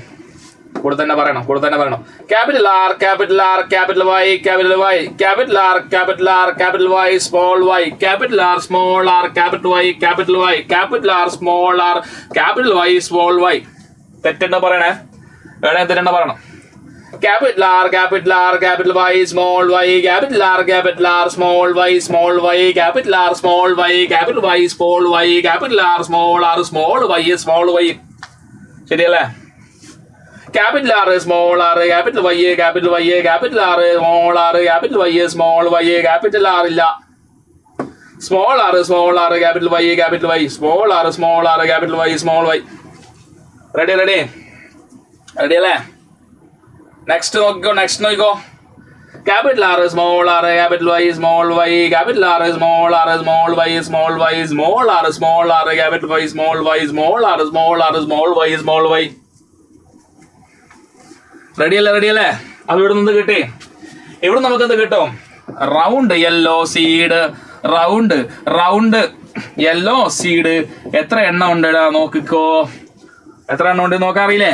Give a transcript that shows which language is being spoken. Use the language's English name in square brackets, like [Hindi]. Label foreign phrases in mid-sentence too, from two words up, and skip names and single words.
[Malayalam] കൂടെ തന്നെ പറയണം. [English] capital R capital R capital Y capital Y, capital R capital R capital Y small y, capital R small r capital Y capital Y, capital R small r capital Y small y. [Malayalam] തെറ്റെന്താ പറയണേ? തെറ്റെന്താ പറയണം? [English] Capital R capital Y small y, capital R small y small y, capital R small y capital Y small y, capital R small y small y. [Malayalam] ശരിയല്ലേ? [English] Capital R small r capital Y capital R small r capital Y small y, capital R ഇല്ല. Small r capital Y small r capital Y small y. [Malayalam] Ready അല്ലേ? നെക്സ്റ്റ് നോക്കിക്കോ. [English] capital R, small r, capital Y, small y, capital R, small y, small y, small r, small r, capital Y, small y, small r, small y, small y. [Malayalam] റെഡിയല്ലേ? അത് ഇവിടെ നിന്ന് കിട്ടി. ഇവിടെ നമുക്ക് എന്ത് കിട്ടും? [English] round yellow seed, round yellow seed. [Malayalam] എത്ര എണ്ണം ഉണ്ട് നോക്കിക്കോ. എത്ര എണ്ണം ഉണ്ട് നോക്കാറിയില്ലേ?